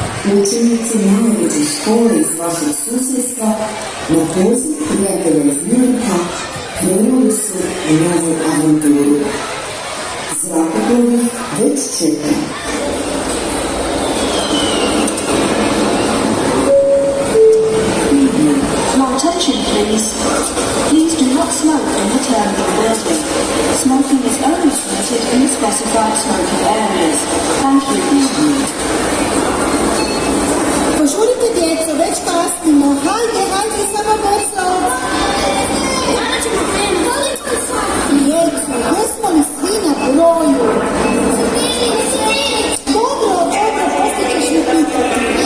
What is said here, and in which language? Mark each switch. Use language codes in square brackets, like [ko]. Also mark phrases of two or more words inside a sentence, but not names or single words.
[hr] učenici najveće škole iz vašeg susjedstva na poziv prijatelja iz Njujorka krenuli su u novu avanturu. Zrakoplovi već čeka. [en] Attention please. Please do not smoke in the terminal building. Smoking is only permitted in the specified smoking areas. Thank you. [hr] Požurite djeco, već kasnimo. Hajde, samo brzo. Kada ćemo krenuti? Koliko sati? Djeco, jesmo li svi na broju? Dobro, poslije ćeš mi pitati.